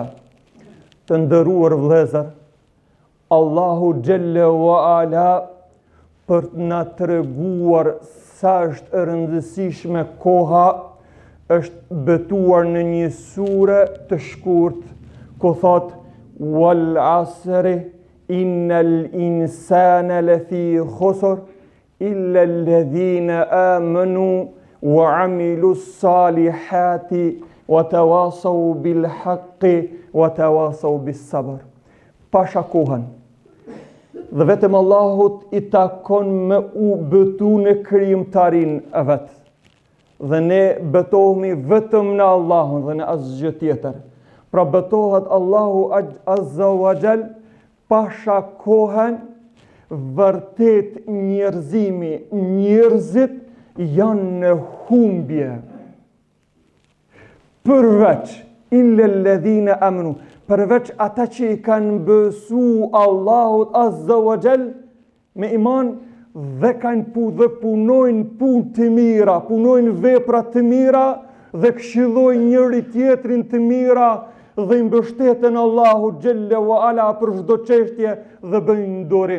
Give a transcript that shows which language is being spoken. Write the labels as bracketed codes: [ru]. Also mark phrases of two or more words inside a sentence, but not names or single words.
[sq] Të nderuar vëllezër, Allahu [ar] جل وعلا [sq] për të na treguar sa është e rëndësishme koha, është betuar në një sure të shkurt, ku thot [ar] والعصر إن الإنسان لفي خسر إلا الذين آمنوا وعملوا الصالحات وتواصوا بالحق وتواصوا بالصبر. [sq] Pasha kohën. Dhe vetëm Allahut I takon me u betu në krijimtarin e vet. Dhe ne betohemi vetëm në Allahun dhe në asgjë tjetër. Pra betohet Allahu [ar] عز وجل [sq] pasha kohën, vërtet njerëzit janë në humbje. [ar] Përveç إلا الذين آمنوا, [sq] përveç ata që I kanë besu Allahut [ar] عز وجل [sq] me iman dhe kanë dhe punojnë punë të mira, punojnë vepra të mira dhe këshillojnë njëri tjetrin të mira dhe I mbështeten Allahu [ar] جل وعلا [sq] për çdo çështje dhe bëjnë durim.